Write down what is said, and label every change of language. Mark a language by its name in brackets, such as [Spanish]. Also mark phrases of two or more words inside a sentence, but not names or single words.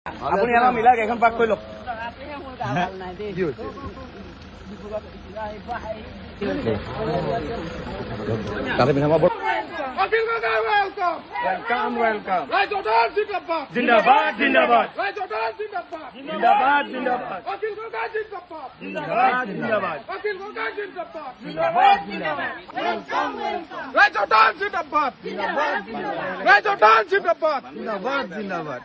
[Assamese] আপুনি আমাৰ মিলাক এখন পাক কৰি লওক। তাতে পিন্ধাব [English] welcome welcome [Hindi] जिंदाबाद जिंदाबाद जिंदाबाद जिंदाबाद जिंदाबाद जिंदाबाद राजस्थान जिंदाबाद राजस्थान जिंदाबाद जिंदाबाद जिंदाबाद